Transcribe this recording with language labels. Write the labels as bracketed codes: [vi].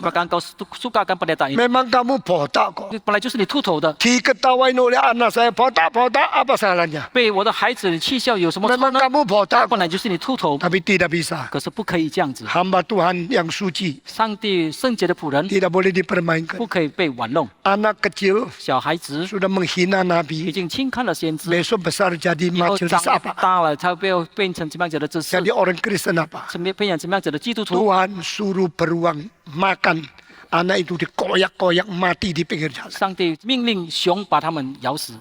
[id] apakah engkau suka akan pendeta ini? Memang kamu botak kok. [zh] 本来就是你秃头的， [id] Diketawain oleh anak saya botak apa salahnya? [zh] 被我的孩子气笑有什么错 [id] Memang [zh] 呢？ [id] kamu botak [zh] 本来就是你秃头， [id] tapi tidak bisa. [zh] 可是不可以这样子。 [id] Hamba Tuhan yang suci [zh] 上帝圣洁的仆人 [id] tidak boleh dipermainkan. [zh] 不可以被玩弄。 [id] Anak kecil [zh] 小孩子 [id] sudah menghina [zh] 已 [id] Nabi, [zh] 经轻看了先知， [id] besok besar jadi [zh] 以后 [id] majelis [zh] 长 [id] apa? [zh] 大了，他变成怎么样子的知识， [id] Jadi orang Kristen apa? [zh] 变成怎么样子的基督徒。 [id] Tuhan suruh beruang makan. Anak itu dikoyak-koyak mati di pinggir jalan. [zh] 上帝命令熊把他们咬死，